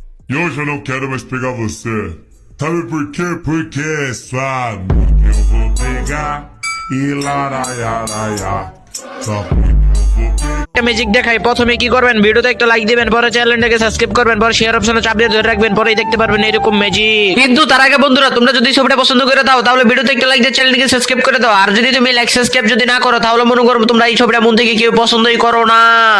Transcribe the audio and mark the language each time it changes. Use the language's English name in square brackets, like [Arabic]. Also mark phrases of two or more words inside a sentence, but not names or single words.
[Portuguese] E hoje eu não quero mais pegar você. Sabe por quê? Porque sua amiga eu vou pegar e laraiaraia. Só porque eu vou pegar. [Bangla] ম্যাজিক দেখাই। প্রথমে কি করবেন, ভিডিওতে একটা লাইক দিবেন, পরে চ্যানেলটাকে সাবস্ক্রাইব করবেন, পরে শেয়ার অপশনে চাপ দিয়ে ধরে রাখবেন, পরেই দেখতে পারবেন এরকম ম্যাজিক। কিন্তু তার আগে বন্ধুরা, তোমরা যদি ছবিটা পছন্দ করে দাও তাহলে ভিডিওতে একটা লাইক দিয়ে চ্যানেলটাকে সাবস্ক্রাইব করে দাও। আর যদি তুমি লাইক সাবস্ক্রাইব যদি না করো তাহলে মনে করো তোমরা এই ছবিটা মন থেকে কেউ পছন্দই করো না।